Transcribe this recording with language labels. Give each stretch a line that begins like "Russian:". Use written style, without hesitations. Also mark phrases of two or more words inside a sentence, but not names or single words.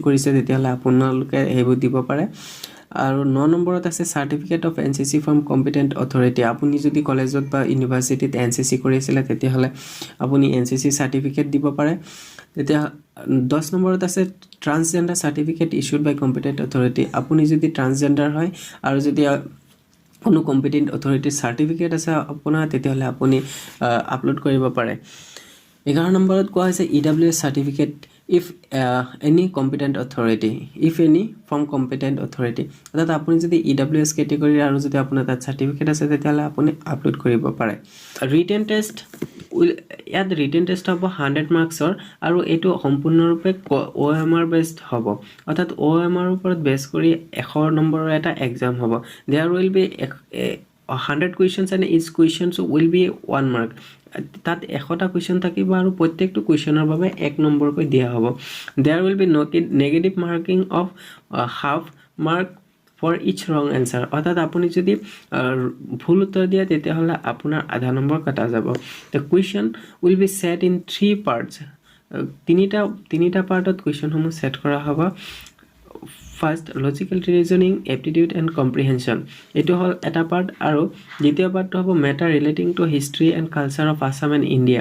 Assamese: কৰিছে তেতিয়ালে আপোনালোকে হেইবোৰ দিব পাৰে আৰু 9 নম্বৰত আছে
English: certificate of NCC from competent authority
Assamese: আপুনি যদি কলেজত বা ইউনিভাৰ্সিটিত NCC কৰিছিল তেতিয়া হলে আপুনি NCC সাৰ্টিফিকেট দিব পাৰে তেতিয়া 10 নম্বৰত আছে
English: transgender certificate issued by competent authority
Assamese: আপুনি যদি ট্ৰান্সজেন্ডাৰ হয় আৰু যদি কোনো
English: competent authority's
Assamese: সাৰ্টিফিকেট আছে আপোনাৰ তেতিয়া হলে আপুনি আপলোড কৰিব পাৰে 11 নম্বৰত কোৱা হৈছে EWS সাৰ্টিফিকেট
English: if any competent authority if any from competent authority
Assamese: অৰ্থাৎ আপুনি যদি EWS ক্যাটেগৰী আৰু যদি আপোনাৰ তাত সাৰ্টিফিকেট আছে তেতিয়ালে আপুনি আপলোড কৰিব পাৰে
English: written test
Assamese: ইয়াত
English: written test
Assamese: হ'ব 100 মাৰ্কছৰ আৰু এটো সম্পূৰ্ণৰূপে
English: OMR based
Assamese: হ'ব অৰ্থাৎ OMR ওপৰত বেস কৰি 100 নম্বৰৰ এটা এক্সাম হ'ব
English: there will be 100 questions and each questions will be 1 mark
Assamese: তাত 100টা কোৱেশ্চন থাকিব আৰু প্ৰত্যেকটো কোৱেশ্চনৰ বাবে 1 নম্বৰ কৈ দিয়া হ'ব
English: there will be negative marking of half mark for each wrong answer,
Assamese: অৰ্থাৎ আপুনি যদি ভুল উত্তৰ দিয়ে তেতিয়াহ'লে আপোনাৰ আধা নম্বৰ কটা যাব।
English: the question will be set in 3 parts,
Assamese: তিনিটা পাৰ্টত কুৱেশ্যনসমূহ ছেট কৰা হ'ব।
English: first logical reasoning, aptitude and comprehension,
Assamese: এইটো হ'ল এটা পাৰ্ট, আৰু দ্বিতীয় পাৰ্টটো হ'ব
English: matter relating to history and culture of Assam and India.